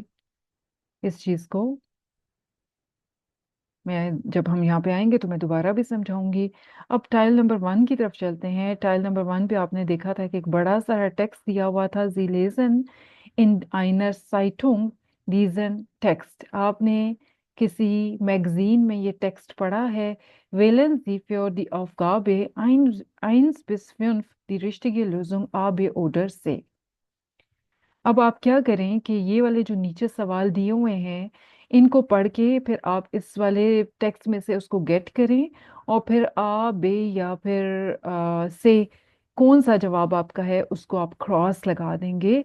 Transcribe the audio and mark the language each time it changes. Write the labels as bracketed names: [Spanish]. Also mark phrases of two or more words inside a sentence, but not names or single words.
[Hindi] इस चीज को मैं, जब हम यहाँ पे आएंगे तो मैं दोबारा भी समझाऊंगी। अब टाइल नंबर 1 की तरफ चलते हैं। टाइल नंबर 1 पे आपने देखा था कि एक बड़ा सारा टेक्स्ट दिया हुआ था, [German] Sie lesen in einer Zeitung diesen Text. [Hindi] आपने किसी मैगजीन में ये टेक्स्ट पढ़ा है। [German] wählen Sie für die Aufgabe 1 bis 5 die richtige Lösung A, B oder C। [Hindi] अब आप क्या करें कि ये वाले जो नीचे सवाल दिए हुए हैं, इनको पढ़ के फिर आप इस वाले टेक्स्ट में से उसको गेट करें, और फिर आ बे या फिर से कौन सा जवाब आपका है उसको आप क्रॉस लगा देंगे।